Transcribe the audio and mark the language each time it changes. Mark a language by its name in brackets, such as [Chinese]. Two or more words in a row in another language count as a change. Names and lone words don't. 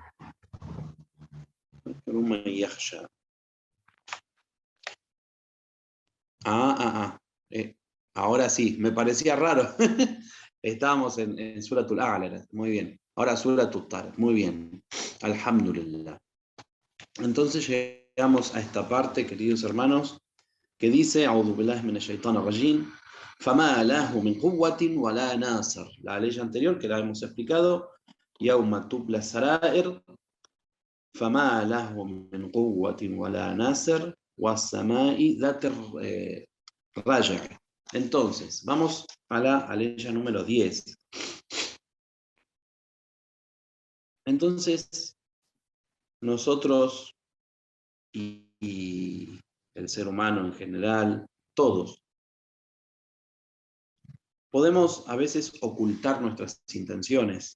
[Spanish] Ahora sí, me parecía raro. Estábamos en Suratul A'la, muy bien. Ahora Suratul Tariq, muy bien. Alhamdulillah. Entonces llegamos a esta parte, queridos hermanos, que dice: [Arabic] أعوذ بالله من الشيطان الرجيم, فما له من قوة ولا ناصر. [Spanish] La ley anterior que la hemos explicado, [Arabic] يوم تبلى السرائر فما له من قوة ولا ناصر والسماء ذات الرجع'. [Spanish] Entonces, vamos a la aleya número 10. Entonces, nosotros y el ser humano en general, todos, podemos a veces ocultar nuestras intenciones.